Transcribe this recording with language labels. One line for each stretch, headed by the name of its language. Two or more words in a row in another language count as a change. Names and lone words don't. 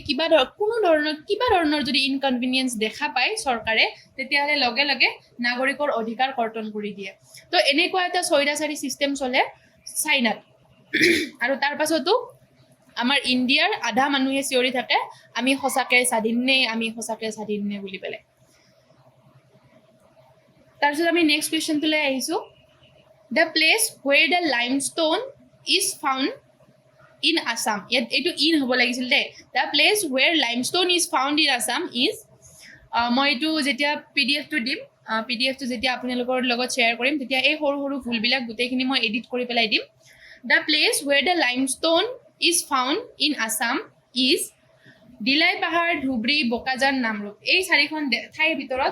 Assamese: কোনো ধৰণৰ যদি ইনকনভিনিয়েন্স দেখা পায় চৰকাৰে তেতিয়াহ'লে লগে লগে নাগৰিকৰ অধিকাৰ কৰ্তন কৰি দিয়ে তো এনেকুৱা এটা স্বৈৰাচাৰী চিষ্টেম চলে চাইনাত আৰু তাৰ পাছতো আমাৰ ইণ্ডিয়াৰ আধা মানুহে চিঞৰি থাকে আমি সঁচাকৈ স্বাধীন নে বুলি পেলাই তাৰপিছত আমি নেক্সট কুৱেশ্যনটোলৈ আহিছোঁ
English: The place where the limestone is found in Assam.
Assamese: এইটো ইন হ'ব লাগিছিল দে
English: The place where limestone is found in Assam is
Assamese: মই এইটো যেতিয়া পিডিএফটো দিম পিডিএফটো যেতিয়া আপোনালোকৰ লগত শ্বেয়াৰ কৰিম তেতিয়া এই সৰু সৰু ভুলবিলাক গোটেইখিনি মই এডিট কৰি পেলাই দিম
English: the place where the limestone is found in Assam is
Assamese: দিলাই পাহাৰ ধুবুৰী বোকাজান নামৰূপ এই চাৰিখন ঠাইৰ ভিতৰত